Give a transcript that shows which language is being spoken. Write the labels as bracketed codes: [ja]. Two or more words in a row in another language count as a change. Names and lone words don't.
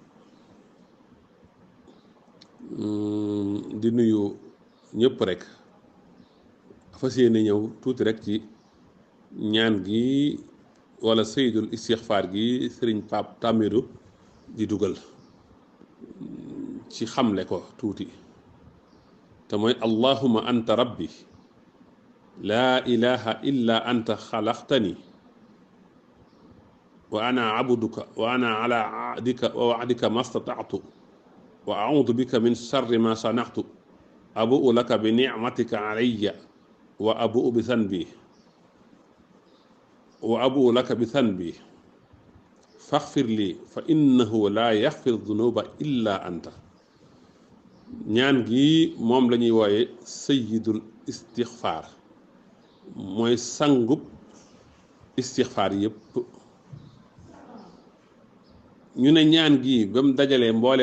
[wo] di nuyu ñëpp rek fas yéene ñëw tuuti rek ci ñaan gi wala [ar] سيد الاستغفار [wo] gi sëriñ Pape Tambédou di dugal ci xamle ko tuuti te mooy [ar] اللهم أنت ربي لا إله إلا أنت خلقتني وأنا عبدك وأنا على عهدك ووعدك ما استطعت وأعوذ بك من شر ما صنعت أبوء لك بنعمتك علي وأبوء بذنبي وأبوء لك بذنبي فاغفر لي فإنه لا يغفر الذنوب إلا أنت. [wo] ñaan gi moom la ñuy wooye [ar] سيد الاستغفار [wo] mooy sangub istixfaar yépp ñu ne ñaan gi ba mu dajalee mboole